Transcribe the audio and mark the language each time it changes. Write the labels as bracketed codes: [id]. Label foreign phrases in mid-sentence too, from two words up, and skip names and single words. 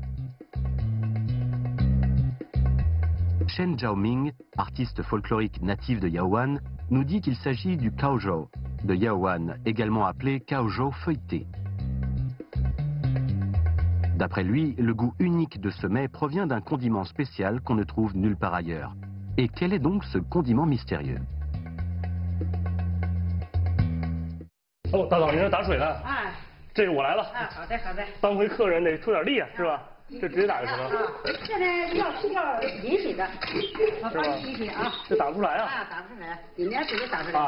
[fr] Chen Zhaoming, artiste folklorique natif de Yaowan, nous dit qu'il s'agit du caozhou de Yaowan, également appelé caozhou feuilleté. D'après lui, le goût unique de ce mets provient d'un condiment spécial qu'on ne trouve nulle part ailleurs. Et quel est donc ce condiment mystérieux? [zh] Oh, 大嫂，您这打水呢？啊，这是我来了。啊，好的好的。当回客人得出点力啊，是吧？这直接打就行了。这呢要淋水的，我帮你淋水啊。这打不出来啊？啊，打不出来，淋点水就打出来。